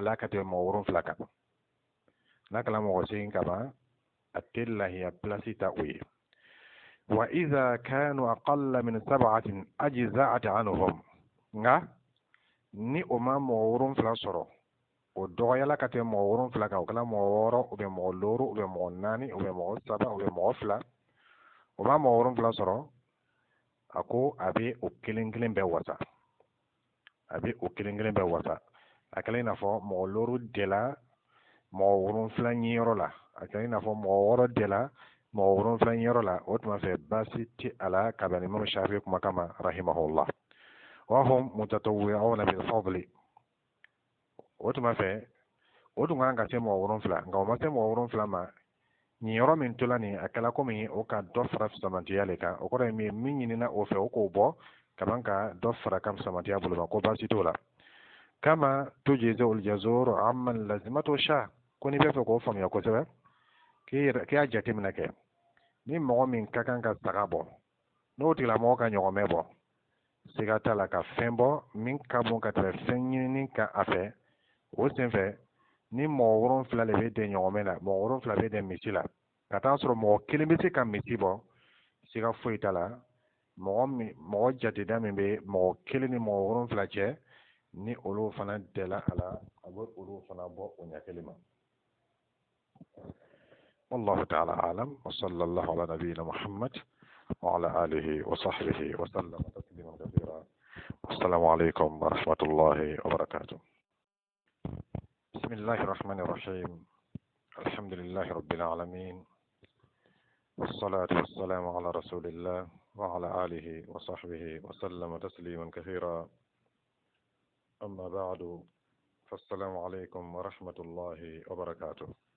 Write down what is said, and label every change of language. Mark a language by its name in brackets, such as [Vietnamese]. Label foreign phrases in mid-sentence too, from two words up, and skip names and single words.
[Bambara] la ka tɛmɛ mɔgɔ 7 kan n'a kɛla mɔgɔ 8 ka ban a tɛ lahiya place ta o ye [Arabic] وإذا كانوا أقل من ٧ أجزأت عنهم [Bambara] nka ni o ma mɔgɔ 7 sɔrɔ o dɔgɔyala ka tɛmɛ mɔgɔ 7 kan o kɛla mɔgɔ 6 [French] ou bien [Bambara] mɔgɔ 5 [French] ou bien [Bambara] mɔgɔ 4 [French] ou bien [Bambara] mɔgɔ 3 [French] ou bien [Bambara] mɔgɔ 2 o ma mɔgɔ 7 sɔrɔ a ko a bɛ o kelen kelen bɛɛ wasa a kɛla i n'a fɔ mɔgɔ 6 dɛla mɔgɔ 7 ɲiyɔrɔ la a kɛla i n'a fɔ mɔgɔ 6 dɛla mɔgɔ 7 ɲiyɔrɔ la o tuma fɛ baasi tɛ a la ka bɛn Imam Shafi'i kuma kama [Arabic] رحمه الله وهم متطوعون بالفضل [Bambara] o tuma fɛ o dun kan ka se mɔgɔ 7 nka o ma se mɔgɔ 7 ma nin yɔrɔ min tola nin a kɛla komi o ka dɔ fara fisamantiya le kan o kɔrɔ ye min ɲinina o fɛ o k'o bɔ ka ban ka dɔ fara ka fisamantiya bolo ma ko baasi t'o la kama [Arabic] تجزئ الجزور عمن لزمته شاة [Bambara] ko ni bɛ fɛ k'o faamuya kosɛbɛ k'i y'a jateminɛ kɛ ni mɔgɔ min ka kan ka saga bɔ n'o tigilamɔgɔ ka ɲɔgɔmɛ bɔ siga t'a la ka fɛn bɔ min ka bon ka tɛmɛ fɛn ɲinini kan a fɛ o senfɛ ni mɔgɔ 7 de bɛ den ɲɔgɔmɛ la mɔgɔ 7 bɛ den misi la ka taa sɔrɔ mɔgɔ 1 bɛ se ka misi bɔ siga foyi t'a la mɔgɔ jateda min bɛ mɔgɔ 1 ni mɔgɔ 7 cɛ ni olu fana dɛla a la a bɛ olu fana bɔ o ɲɛ kelen ma [Arabic] والله تعالى أعلم وصلى الله على نبينا محمد وعلى آله وصحبه وسلم تسليما كثيرا السلام عليكم ورحمة الله وبركاته بسم الله الرحمن الرحيم الحمد لله رب العالمين والصلاة والسلام على رسول الله وعلى آله وصحبه وسلم تسليما كثيرا أما بعد فالسلام عليكم ورحمة الله وبركاته